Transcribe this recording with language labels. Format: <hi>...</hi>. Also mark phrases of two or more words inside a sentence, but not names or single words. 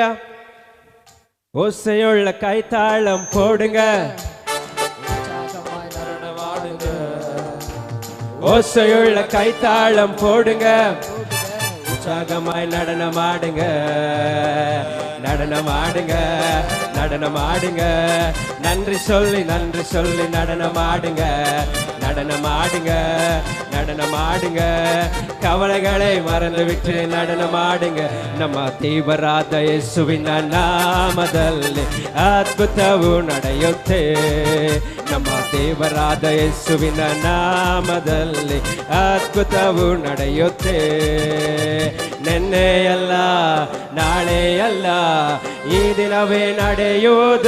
<ta>ஓசையுள்ள கைத்தாளம் போடுங்க, ஓசையுள்ள கைத்தாளம் போடுங்க, உற்சாகமாய் நடனமாடுங்க. நடனமாடுங்க, நடனமாடுங்க, நன்றி சொல்லி நன்றி சொல்லி நடனமாடுங்க. நடனமாடுங்க, நடனமாடுங்க, கவலைகளை மறந்துவிட்டு நடனமாடுங்க.</ta> <kn>ನಮ್ಮ ದೇವರಾದ ಯೇಸುವಿನ ನಾಮದಲ್ಲಿ ಅದ್ಭುತವು ನಡೆಯುತ್ತೆ. ನಮ್ಮ ದೇವರಾದ ಯೇಸುವಿನ ನಾಮದಲ್ಲಿ ಅದ್ಭುತವು ನಡೆಯುತ್ತೆ. ನೆನ್ನೆಯಲ್ಲ ನಾಳೆಯಲ್ಲ ಈ ದಿನವೇ ನಡೆಯುವುದು.</kn>